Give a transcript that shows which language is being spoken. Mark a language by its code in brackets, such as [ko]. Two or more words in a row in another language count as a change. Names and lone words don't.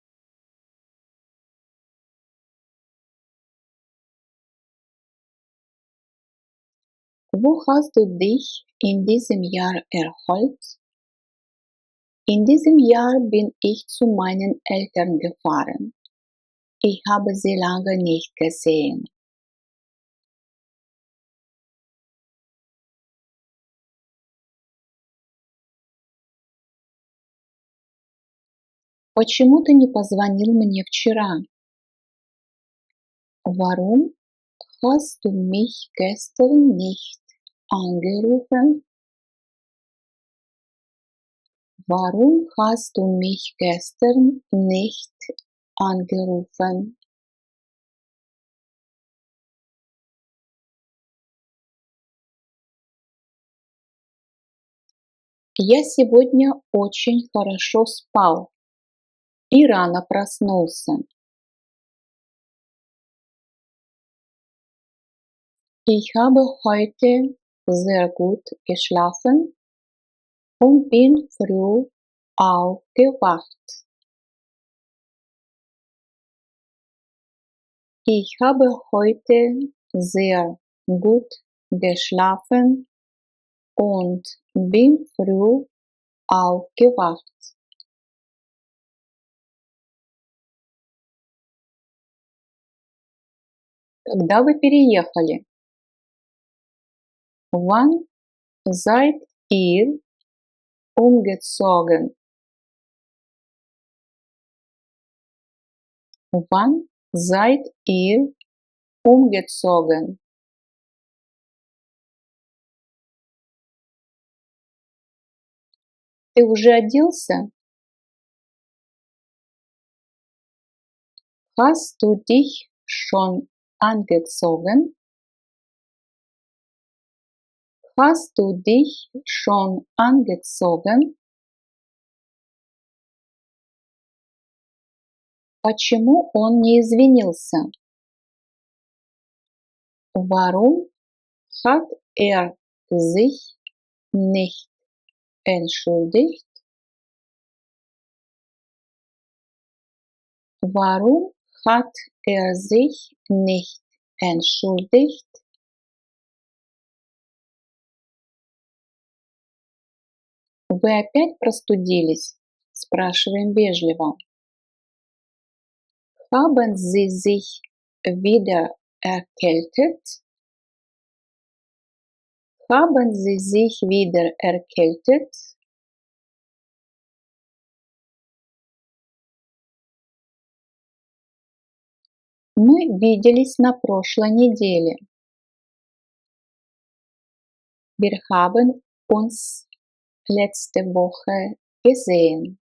[de] Wo hast du dich in diesem Jahr erholt? In diesem Jahr bin ich zu meinen Eltern gefahren. Ich habe sie lange nicht gesehen. [ru] Почему ты не позвонил мне вчера? [de] Warum hast du mich gestern nicht angerufen? Warum hast du mich gestern nicht angerufen? [ru] Я сегодня очень хорошо спал и рано проснулся. [de] Ich habe heute sehr gut geschlafen und bin früh aufgewacht. Ich habe heute sehr gut geschlafen und bin früh aufgewacht. [ru] Когда вы переехали? [de] Wann seid ihr umgezogen? Wann seid ihr umgezogen? [ru] Ты уже оделся? [de] Hast du dich schon angezogen? Hast du dich schon angezogen? [ru] Почему он не извинился? [de] Warum hat er sich nicht entschuldigt? Warum hat er sich nicht entschuldigt? [ru] Вы опять простудились? Спрашиваем вежливо. [de] Haben Sie sich wieder erkältet? Haben Sie sich wieder erkältet? [ru] Мы виделись на прошлой неделе. [de] Wir haben uns letzte Woche gesehen.